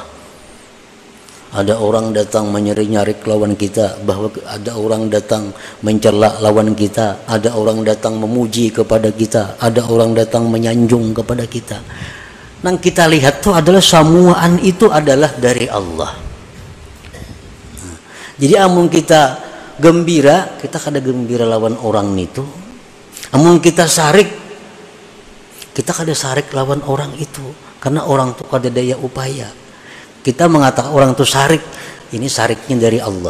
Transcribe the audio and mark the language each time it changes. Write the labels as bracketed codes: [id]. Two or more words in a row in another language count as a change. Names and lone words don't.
[id] Ada orang datang menyari-nyari lawan kita, bahwa ada orang datang mencela lawan kita, ada orang datang memuji kepada kita, ada orang datang menyanjung kepada kita. [bjn] Nang kita lihat tuh adalah samuaan itu adalah dari Allah. Jadi amun kita gembira, kita kada gembira lawan orang itu. Amun kita sarik, kita kada sarik lawan orang itu, karena orang itu kada daya upaya. [id] Kita mengatakan orang itu sarik, ini sariknya dari Allah.